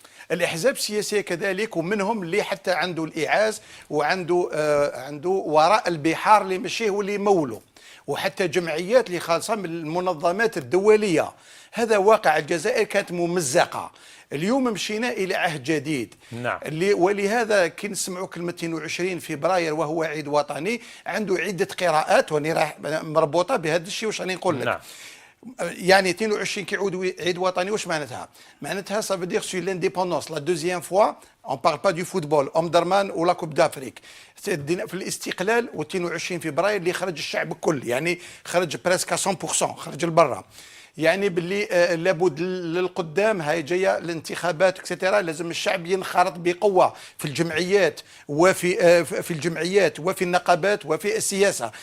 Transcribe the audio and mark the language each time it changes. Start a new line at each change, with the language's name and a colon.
Arabic: الاحزاب السياسيه كذلك، ومنهم اللي حتى عنده الايعاز وعنده عنده وراء البحار اللي مشيه واللي يمولوا، وحتى جمعيات اللي خالصه من المنظمات الدوليه. هذا واقع الجزائر كانت ممزقه. اليوم مشينا الى عهد جديد. نعم. ولهذا كي نسمعوا كلمه 22 فبراير وهو عيد وطني، عنده عده قراءات واني راح مربوطه بهذا الشيء. واش راني نقول لك؟ نعم. يعني 22 كيعود عيد وطني، واش معناتها؟ معناتها
French: ça veut dire sur l'indépendance la deuxième fois on parle pas du football Omdurman
Arabic: ولا كوب دافريك. في الاستقلال و22 فبراير اللي خرج الشعب الكل، يعني خرج بريسك 100%، خرج لبرا. يعني باللي لابد للقدام هاي جايه الانتخابات اكسترا، لازم الشعب ينخرط بقوه في الجمعيات وفي الجمعيات وفي النقابات وفي السياسه.